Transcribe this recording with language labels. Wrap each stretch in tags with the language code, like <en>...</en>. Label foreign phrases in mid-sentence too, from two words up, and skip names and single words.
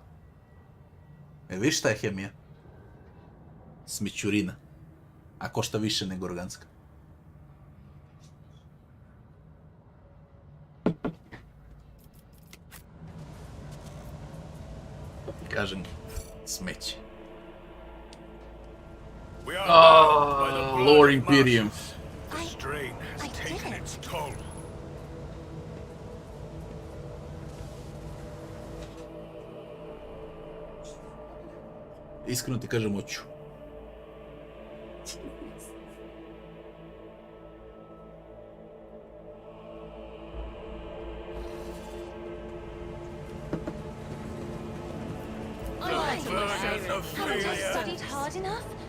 <sr>Viš šta je hemija? Smićurina. A košta više nego organska. Kažem, smeće.</sr> <en>Lord Imperium. The strain has taken its toll.</en> <sr>Iskreno ti kažem, hoću.</sr> <en>Haven't I studied hard enough?</en>